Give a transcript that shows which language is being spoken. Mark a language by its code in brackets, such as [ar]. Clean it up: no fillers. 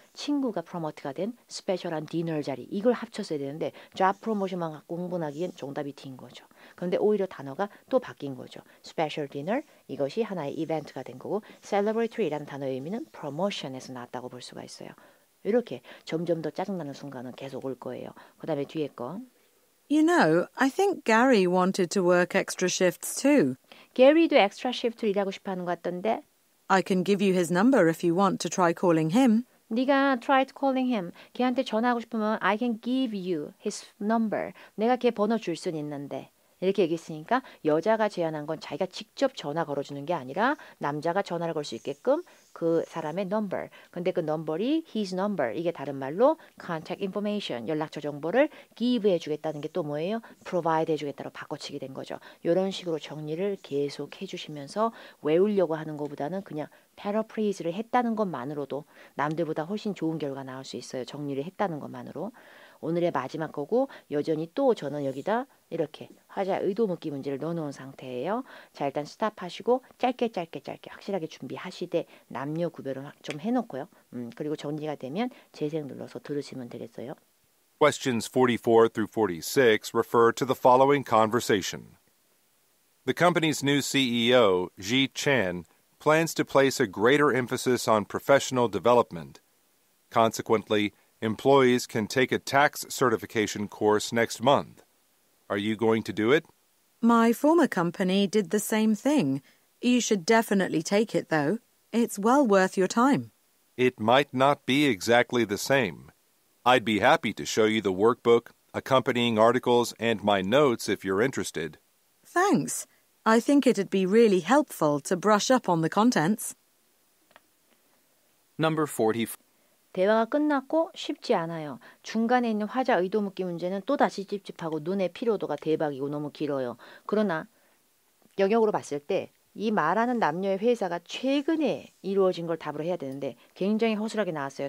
[ko] 친구가 프로모트가 된 스페셜한 디너 자리 이걸 합쳤어야 되는데 잡 프로모션만 갖고 흥분하기엔 정답이 D인 거죠. 그런데 오히려 단어가 또 바뀐 거죠. 스페셜 디너 이것이 하나의 이벤트가 된 거고 celebratory라는 단어의 의미는 promotion에서 나왔다고 볼 수가 있어요. 이렇게 점점 더 짜증나는 순간은 계속 올 거예요. 그 다음에 뒤에 거. [en] You know, I think Gary wanted to work extra shifts too. [ko] 게리도 엑스트라 시프트를 일하고 싶어 하는 것 같던데 [en] I can give you his number if you want to try calling him. [ko] 네가 [en] try calling him. [ko] 걔한테 전화하고 싶으면 [en] I can give you his number. [ko] 내가 걔 번호 줄 수는 있는데. 이렇게 얘기했으니까 여자가 제안한 건 자기가 직접 전화 걸어주는 게 아니라 남자가 전화를 걸 수 있게끔 그 사람의 number. 근데 그 number이 his number. 이게 다른 말로 contact information, 연락처 정보를 give 해주겠다는 게 또 뭐예요? provide 해주겠다로 바꿔치기 된 거죠. 이런 식으로 정리를 계속 해주시면서 외우려고 하는 것보다는 그냥 패러프레이즈를 했다는 것만으로도 남들보다 훨씬 좋은 결과 나올 수 있어요. 정리를 했다는 것만으로. 오늘의 마지막 거고 여전히 또 저는 여기다 이렇게 화자 의도 묻기 문제를 넣어놓은 상태예요. 자 일단 스탑하시고 짧게 확실하게 준비하시되 남녀 구별은 좀 해놓고요. 그리고 정리가 되면 재생 눌러서 들으시면 되겠어요. [en] Questions 44 through 46 refer to the following conversation. The company's new CEO, Ji Chan, plans to place a greater emphasis on professional development. Consequently, employees can take a tax certification course next month. Are you going to do it? My former company did the same thing. You should definitely take it, though. It's well worth your time. It might not be exactly the same. I'd be happy to show you the workbook, accompanying articles, and my notes if you're interested. Thanks. I think it'd be really helpful to brush up on the contents. Number 44. [ko] 대화가 끝났고 쉽지 않아요. 중간에 있는 화자 의도 묻기 문제는 또다시 찝찝하고 눈의 피로도가 대박이고 너무 길어요. 그러나 영역으로 봤을 때 이 말하는 남녀의 회사가 최근에 이루어진 걸 답으로 해야 되는데 굉장히 허술하게 나왔어요.